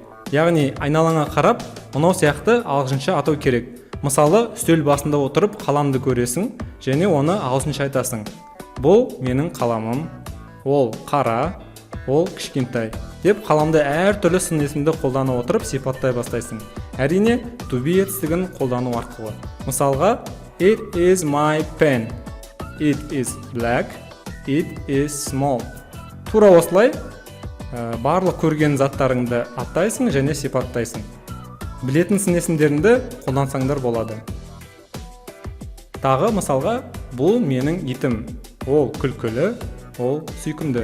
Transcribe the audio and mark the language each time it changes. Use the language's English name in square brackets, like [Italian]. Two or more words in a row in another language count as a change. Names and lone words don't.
[Kazakh] Яғни айналаңа қарап, мынау сияқты ағылшынша атау керек. Мысалы, үстел басында отырып қаламды көресің және оны ағылшынша айтасың. Бұл менің қаламым, ол қара, ол кішкентай деп қаламды әртүрлі сын есімді қолдана отырып сипаттай бастайсың. Әрине, [English] to be [Kazakh] етістігін қолдану арқылы. Мысалға, [English] it is my pen, it is black, it is small. [Kazakh] Тура осылай барлық көрген заттарыңды аттайсың және сипаттайсың. Білетін сын есімдеріңді қолдансаңдар болады. Тағы мысалға, бұл менің итім, ол күлкілі, ол сүйкімді.